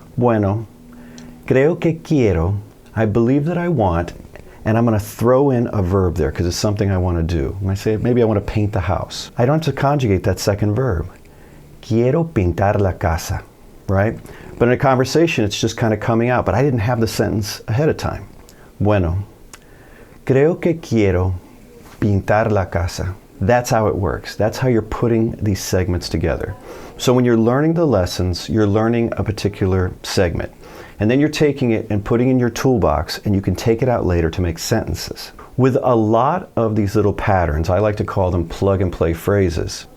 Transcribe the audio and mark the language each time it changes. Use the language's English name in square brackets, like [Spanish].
[Spanish] Bueno, creo que quiero, [English] I believe that I want, and I'm going to throw in a verb there because it's something I want to do. When I say, maybe I want to paint the house. I don't have to conjugate that second verb. [Spanish] Quiero pintar la casa, [English] right? But in a conversation, it's just kind of coming out, but I didn't have the sentence ahead of time. [Spanish] Bueno, creo que quiero pintar la casa. [English] That's how it works. That's how you're putting these segments together. So when you're learning the lessons, you're learning a particular segment. And then you're taking it and putting it in your toolbox, and you can take it out later to make sentences. With a lot of these little patterns, I like to call them plug and play phrases.